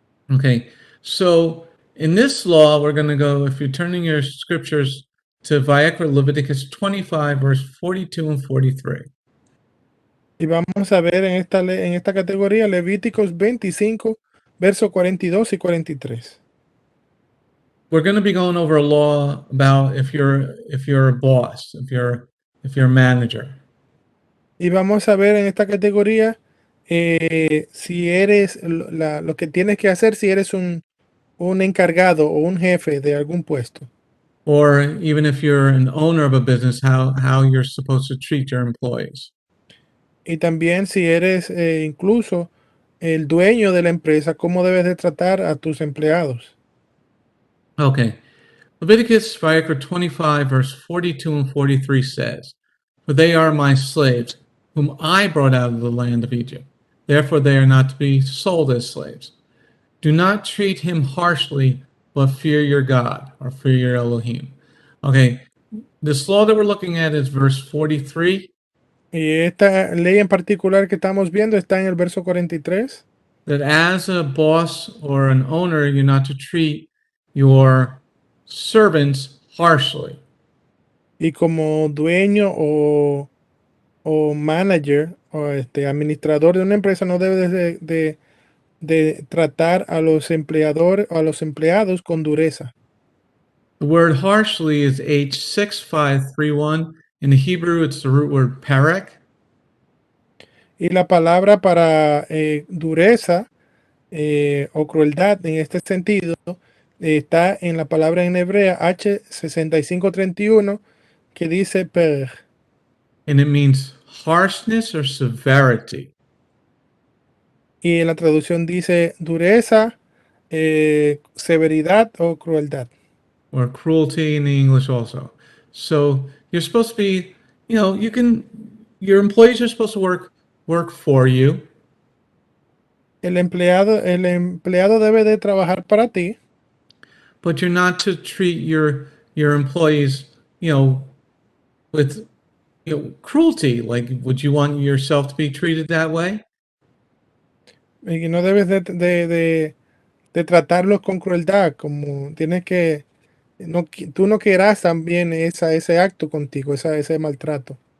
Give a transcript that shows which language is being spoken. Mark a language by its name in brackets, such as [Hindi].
[English] Okay, so in this law, we're going to go, if you're turning your scriptures to Leviticus 25, verse 42 and 43. [Spanish] Y vamos a ver en esta categoría Levíticos 25, versos 42 y 43. [English] We're going to be going over a law about if you're a boss, if you're a manager. [Spanish] Y vamos a ver en esta categoría si eres lo que tienes que hacer si eres un encargado o un jefe de algún puesto. [English] Or even if you're an owner of a business, how you're supposed to treat your employees. [Spanish] Y también si eres incluso el dueño de la empresa, cómo debes de tratar a tus empleados. [English] Okay. Leviticus 25, verse 42 and 43 says, "For they are my slaves, whom I brought out of the land of Egypt. Therefore they are not to be sold as slaves. Do not treat him harshly, but fear your God," or fear your Elohim. Okay, this law that we're looking at is verse 43. [Spanish] Y esta ley en particular que estamos viendo está en el verso 43. [English] That as a boss or an owner, you're not to treat your servants harshly. [Spanish] Y como dueño o manager o administrador de una empresa no debes de tratar a los empleadores o a los empleados con dureza. [English] The word harshly is H6531. In the Hebrew, it's the root word perek. [Spanish] Y la palabra para dureza o crueldad en este sentido está en la palabra en hebrea H6531 que dice per. [English] And it means harshness or severity. [Spanish] Y en la traducción dice dureza, severidad o crueldad. [English] Or cruelty in the English also. So you're supposed to be, your employees are supposed to work for you. [Spanish] El empleado debe de trabajar para ti. [English] But you're not to treat your employees, with cruelty. Like, would you want yourself to be treated that way? [Spanish] Y no debes de tratarlos con crueldad, como tienes que, tú no querrás también ese acto contigo, ese maltrato.